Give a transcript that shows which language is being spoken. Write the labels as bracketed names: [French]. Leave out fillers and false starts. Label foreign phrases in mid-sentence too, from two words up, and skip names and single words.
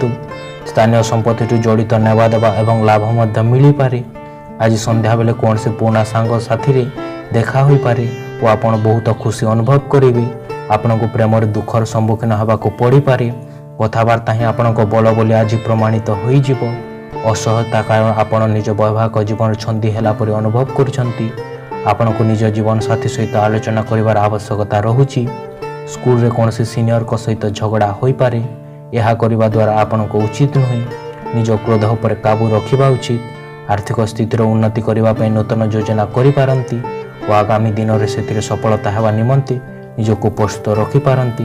[Odia] ସ୍ଥାନୀୟ ସମ୍ପତ୍ତିଠୁ ଜଡ଼ିତ ନେବା ଦେବା ଏବଂ ଲାଭ ମଧ୍ୟ ମିଳିପାରେ। ଆଜି ସନ୍ଧ୍ୟାବେଳେ କୌଣସି ପୁରୁଣା ସାଙ୍ଗ ସାଥିରେ ଦେଖା ହୋଇପାରେ ଓ ଆପଣ ବହୁତ ଖୁସି ଅନୁଭବ କରିବେ। ଆପଣଙ୍କୁ ପ୍ରେମରେ ଦୁଃଖର ସମ୍ମୁଖୀନ ହେବାକୁ ପଡ଼ିପାରେ। କଥାବାର୍ତ୍ତା ହିଁ ଆପଣଙ୍କ ବଳ ବୋଲି ଆଜି ପ୍ରମାଣିତ ହୋଇଯିବ। ଅସହଜତା କାରଣ ଆପଣ ନିଜ ବୈବାହିକ ଜୀବନ ଛନ୍ଦି ହେଲା ପରି ଅନୁଭବ କରୁଛନ୍ତି। ଆପଣଙ୍କୁ ନିଜ ଜୀବନସାଥୀ ସହିତ ଆଲୋଚନା କରିବାର ଆବଶ୍ୟକତା ରହୁଛି। ସ୍କୁଲରେ କୌଣସି ସିନିୟରଙ୍କ ସହିତ ଝଗଡ଼ା ହୋଇପାରେ। ଏହା କରିବା ଦ୍ୱାରା ଆପଣଙ୍କୁ ଉଚିତ ନୁହେଁ। ନିଜ କ୍ରୋଧ ଉପରେ କାବୁ ରଖିବା ଉଚିତ। ଆର୍ଥିକ ସ୍ଥିତିର ଉନ୍ନତି କରିବା ପାଇଁ ନୂତନ ଯୋଜନା କରିପାରନ୍ତି ଓ ଆଗାମୀ ଦିନରେ ସେଥିରେ ସଫଳତା ହେବା ନିମନ୍ତେ ନିଜକୁ ପ୍ରସ୍ତୁତ ରଖିପାରନ୍ତି।